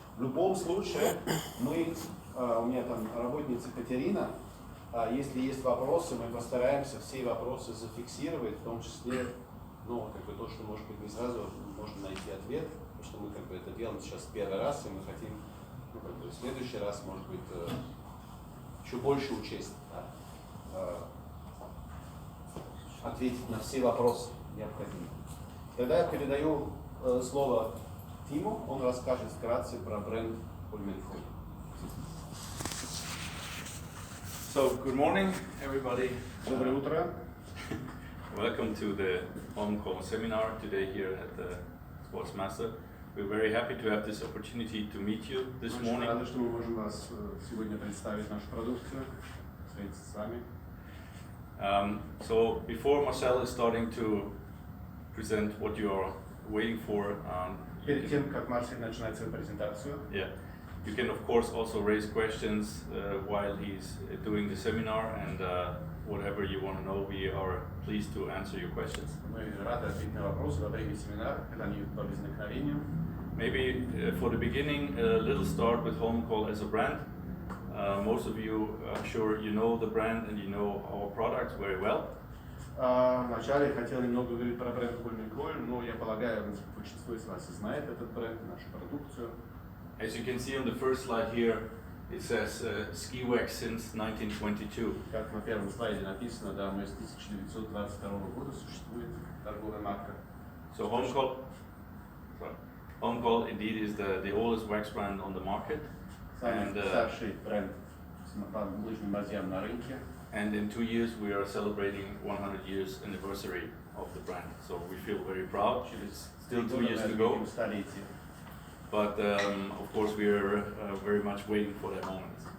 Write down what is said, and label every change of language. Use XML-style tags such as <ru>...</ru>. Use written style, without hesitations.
<ru>В любом случае, у меня там работница Катерина, если есть вопросы, мы постараемся все вопросы зафиксировать, в том числе, ну, как бы то, что, может быть, не сразу можно найти ответ, потому что мы как бы это делаем сейчас первый раз, и мы хотим, ну, как бы в следующий раз, может быть, еще больше учесть, да, ответить на все вопросы необходимые. Тогда я передаю слово Тиму, он расскажет вкратце про бренд Holmenkol.</ru> <en>So, good morning, everybody.</en> <ru>Доброе утро.</ru> <en>Welcome to the Holmenkol seminar today here at the Sportsmaster. We're very happy to have this opportunity to meet you this morning.</en> <ru>Очень рады, что мы можем вас сегодня представить нашу продукцию, встретиться с вами.</ru> <en>So, before Marcel is starting to present what you are waiting for,</en> <ru>Перед тем, как Марсель начинает свою презентацию,</ru> <en>you can of course also raise questions while he's doing the seminar, and whatever you want to know, we are pleased to answer your questions.</en> <ru>мы рады ответить на вопросы во время семинара, когда они по возникновению.</ru> <en>Maybe for the beginning, a little start with Holmenkol as a brand. Most of you, I'm sure, you know the brand and you know our products very well.</en> <ru>Вначале я хотел немного говорить про бренд Holmenkol, но я полагаю, большинство из вас знает этот бренд, нашу продукцию.</ru> <en>As you can see on the first slide here, it says ski wax since 1922.</en> <ru>Как на первом слайде написано, да, мы с 1922 года существует торговая марка.</ru> <en>So Holmenkol indeed is the oldest wax brand on the market.</en> <ru>Самый старший бренд по лыжным мазьям на рынке.</ru> <en>And in 2 years we are celebrating 100 years anniversary of the brand. So we feel very proud. It's still 2 years to go. But of course we are very much waiting for that moment.</en>